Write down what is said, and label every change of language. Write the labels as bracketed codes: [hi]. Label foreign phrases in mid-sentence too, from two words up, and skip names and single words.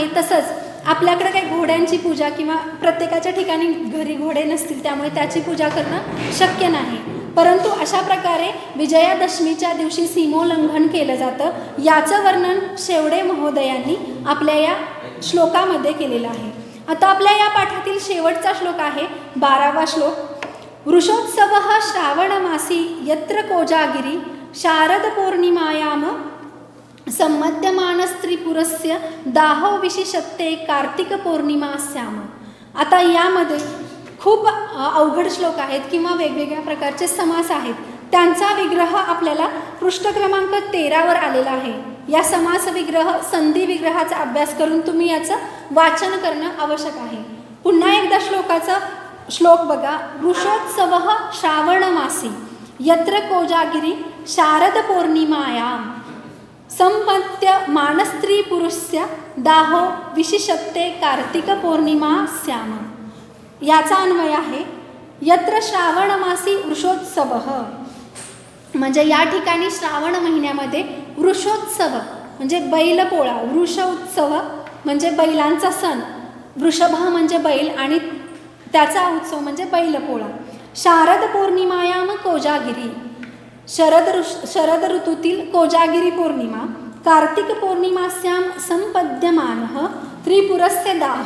[mr] तसंच आपल्याकडे काही घोड्यांची पूजा किंवा प्रत्येकाच्या ठिकाणी घरी घोडे नसतील त्यामुळे त्याची पूजा करणं शक्य नाही, परंतु अशा प्रकारे विजयादशमीच्या दिवशी सीमोल्लंघन केलं जातं. याचं वर्णन शेवडे महोदयांनी आपल्या या श्लोकामध्ये केलेलं आहे. आता आपल्या या पाठातील शेवटचा श्लोक आहे 12वा श्लोक. [sa] वृषोत्सवः श्रावणमासी यत्र कोजागिरी शारद पौर्णिमायाम संमध्यमानस्त्रिपुरस्य दाहो विशिषत्ते कार्तिक पौर्णिमास्याम. [mr] आता यामध्ये खूप अवघड श्लोक आहेत किंवा वेगवेगळ्या प्रकारचे समास आहेत. त्यांचा विग्रह आपल्याला पृष्ठ क्रमांक 13वर आलेला आहे. या समास विग्रह, संधी विग्रहाचा अभ्यास करून तुम्ही याचं वाचन करणं आवश्यक आहे. पुन्हा एकदा श्लोक बघा. [sa] वृषोत्सवः श्रावणमासी यत्र कोजागिरी शारद पौर्णिमायाम संपद्यमानस्त्रीपुरुषस्य दाहो विशिषत्ते कार्तिक पौर्णिमास्याम. [mr] याचा अन्वय आहे [sa] यत्र श्रावणमासी वृषोत्सवः. [mr] म्हणजे या ठिकाणी श्रावण महिन्यामध्ये वृषोत्सव म्हणजे बैलपोळा, वृष उत्सव म्हणजे बैलांचा सण, वृषभ म्हणजे बैल आणि त्याचा उत्सव म्हणजे बैलपोळा. [sa] शारद पौर्णिमायाम कोजागिरी, [mr] शरद ऋतूतील कोजागिरी पौर्णिमा, [sa] कार्तिक पौर्णिमास्याम संपद्यमानः त्रिपुरस्य दाह.